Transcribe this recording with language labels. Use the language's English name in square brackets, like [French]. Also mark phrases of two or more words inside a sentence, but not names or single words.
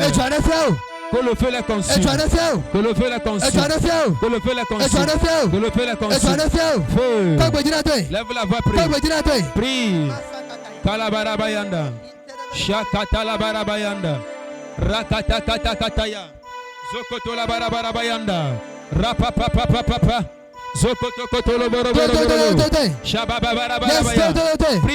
[French] Que le feu les consume. Que le feu les consume. Que le feu les consume. Que le feu les consume. Feu. Lève la voix, prie. Prie. Kalabarabayanda. Shakatalabarabayanda. Rakatakatakataya. Zokotolabarabayanda. Rapapapapapa. Prie.